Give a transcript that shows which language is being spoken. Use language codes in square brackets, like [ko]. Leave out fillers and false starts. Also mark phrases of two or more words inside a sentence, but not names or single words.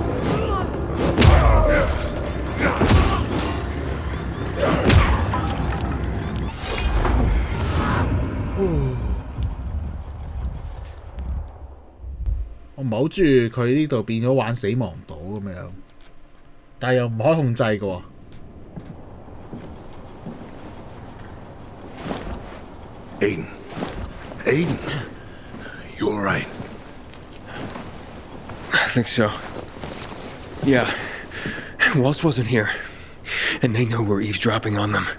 [yue] 我唔係好中意佢呢度變咗玩死亡島咁樣，但係又唔可以控制嘅喎。 [en] Aiden, you all right? I think so. Yeah. Walt wasn't here. And they know we're eavesdropping on them.